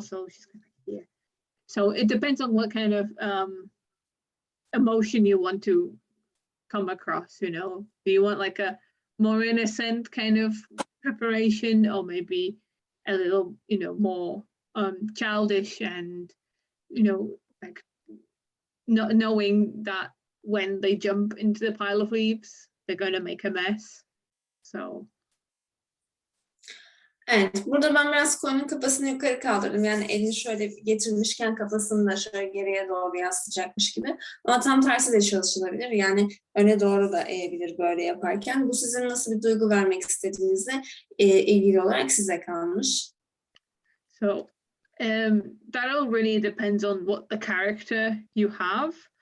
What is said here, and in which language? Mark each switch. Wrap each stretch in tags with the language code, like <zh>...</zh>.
<en>So she's kind of like, yeah. So it depends on what kind of emotion you want to come across, Do you want like a more innocent kind of preparation, or maybe a little, more childish and, like not knowing that when they jump into the pile of leaves, they're going to make a mess. So.</en> <tr>Evet, burada ben biraz koyunun kafasını yukarı kaldırdım. Yani elini şöyle getirmişken kafasını da şöyle geriye doğru yaslayacakmış gibi. Ama tam tersi de çalışılabilir. Yani öne doğru da eğebilir böyle yaparken. Bu sizin nasıl bir duygu vermek istediğinizle ilgili olarak size kalmış.</tr> <en>So that all really depends on what the character you have.</en>